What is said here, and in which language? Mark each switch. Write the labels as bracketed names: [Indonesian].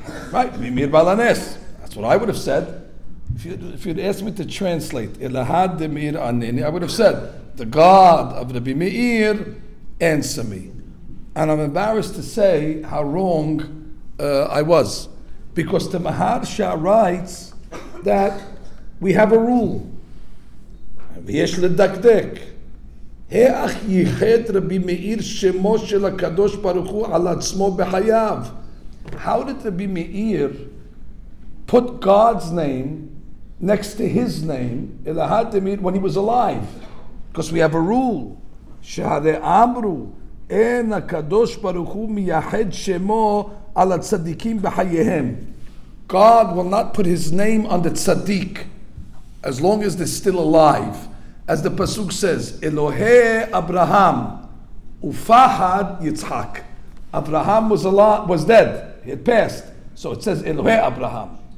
[English] Right, MEIR Balanes. That's what I would have said. If you'd asked me to translate [Aramaic] ELAHA DeMEIR ANENI, [English] I would have said, the God of Rabbi Meir, answer me. And I'm embarrassed to say how wrong I was. Because the Maharsha writes that we have a rule. [Hebrew] ויש לדקדק. איך ייחד רבי מאיר שמו של הקדוש ברוך הוא על עצמו בחייו? [English] How did Rabbi Meir put God's name next to his name, [Aramaic] ELAHA DeMEIR, [English] when he was alive? Because we have a rule. [Hebrew] שהרי אמרו, אין הקדוש ברוך הוא מייחד שמו על הצדיקים בחייהם. [English] God will not put his name on the tzaddik as long as they're still alive. As the pasuk says, [Hebrew] Elohei Abraham ufahad Yitzchak. [English] Abraham was dead. He had passed. So it says Elohei Abraham.